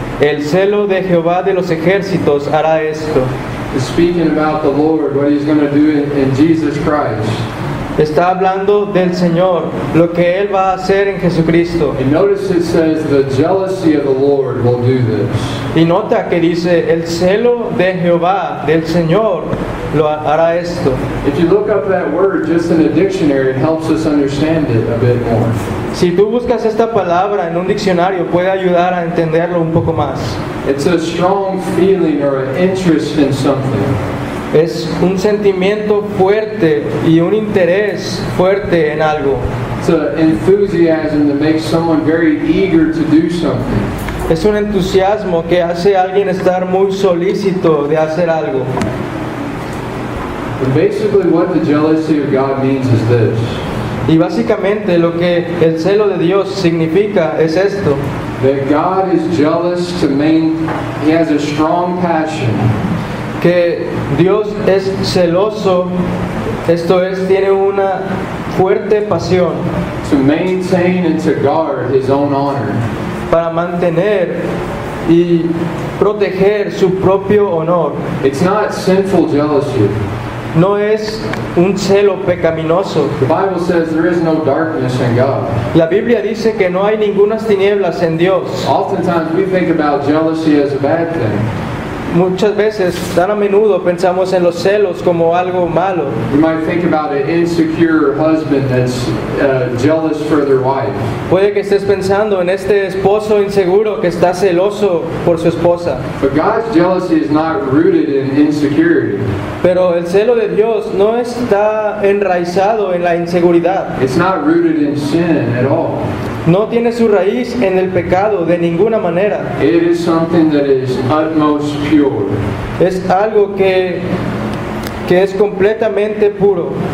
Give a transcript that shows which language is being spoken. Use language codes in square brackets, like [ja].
[es] El celo de Jehová de los ejércitos hará esto. [en] It's speaking about the Lord, what He's going to do in Jesus Christ. [es] Está hablando del Señor, lo que Él va a hacer en Jesucristo. [en] And notice it says the jealousy of the Lord will do this. [es] Y nota que dice: el celo de Jehová, del Señor, lo hará esto. [en] If you look up that word just in a dictionary, it helps us understand it a bit more. [es] Si tú buscas esta palabra en un diccionario, puede ayudar a entenderlo un poco más. [en] It's a strong feeling or an interest in something. [es] Es un sentimiento fuerte y un interés fuerte en algo. [en] It's an enthusiasm that makes someone very eager to do something. [es] Es un entusiasmo que hace a alguien estar muy solícito de hacer algo. [en] And basically what the jealousy of God means is this. [es] Y básicamente lo que el celo de Dios significa es esto, [en] That God is jealous He has a strong passion [es] que Dios es celoso, esto es, tiene una fuerte pasión [en] to maintain and to guard His own honor. [es] para mantener y proteger su propio honor. [en] It's not sinful jealousy. [es] No es un celo pecaminoso. [en] The Bible says there is no darkness in God. [es] La Biblia dice que no hay ningunas tinieblas en Dios. [en] Oftentimes we think about jealousy as a bad thing. [es] Muchas veces, tan a menudo, pensamos en los celos como algo malo. [en] We might think about an insecure husband that's jealous for their wife. [es] Puede que estés pensando en este esposo inseguro que está celoso por su esposa. [en] But God's jealousy is not rooted in insecurity. [es] Pero el celo de Dios no está enraizado en la inseguridad. [en] It's not rooted in sin at all. [es] No tiene su raíz en el pecado de ninguna manera. [en] It is something that is utmost pure. [es] Es algo que es completamente puro.